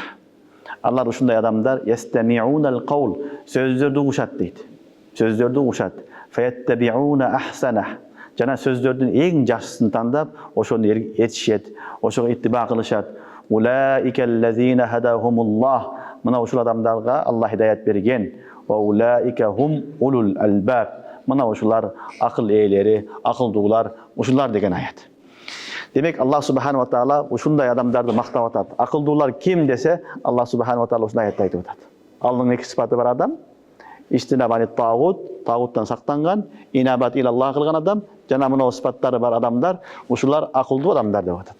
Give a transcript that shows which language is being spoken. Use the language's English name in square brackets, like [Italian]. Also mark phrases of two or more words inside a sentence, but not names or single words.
[Kyrgyz] Алар ушундай адамдар [Arabic] يستمعون القول, [Kyrgyz] сөздөрдү угушат дейт. Сөздөрдү угушат. [Arabic] فيتبعون أحسنه. [Kyrgyz] Жана сөздөрдүн эң жакшысын тандап, ошону этишет, ошого иттиба кылышат. [Arabic] أولئك الذين هداهم الله. [Kyrgyz] Мына ушул адамдарга Алла хидаят берген. [Arabic] وأولئك هم أولو الألباب. [Kyrgyz] Мына ушулар акыл ээлери, акылдуулар, ушулар деген аят. Демек [Arabic] الله سبحانه تعالى [Kyrgyz] ушундай адамдарды мактап атат. Акылдуулар ким десе, [Arabic] الله سبحانه تعالى [Kyrgyz] ушундай аятта айтып атат. Алланын эки сыпаты бар адам: [Arabic] اجتناب الطاغوت, [Kyrgyz] тагуттан сактанган, [Arabic] إنابة إلى الله [Kyrgyz] кылган адам, жана мына сыпаттары бар адамдар, ушулар акылдуу адамдар деп атат.